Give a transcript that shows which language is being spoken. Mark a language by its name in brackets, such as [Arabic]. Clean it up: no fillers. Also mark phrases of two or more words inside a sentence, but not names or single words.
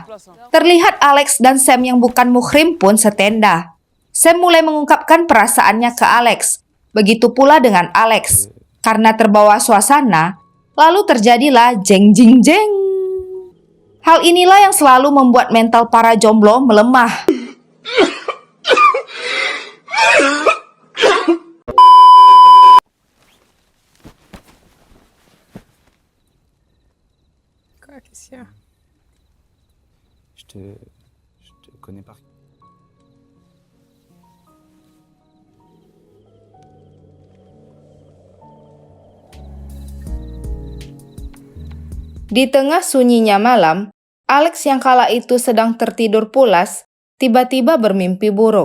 [Indonesian] Terlihat Alex dan Sam yang bukan muhrim pun setenda. Sam mulai mengungkapkan perasaannya ke Alex. Begitu pula dengan Alex. Karena terbawa suasana, lalu terjadilah jeng jing jeng. Hal inilah yang selalu membuat mental para jomblo melemah. [French] Quoi, qu'est-ce qu'il y a? Je te connais par... [Indonesian] Di tengah sunyinya malam, Alex yang kala itu sedang tertidur pulas, tiba-tiba bermimpi buruk.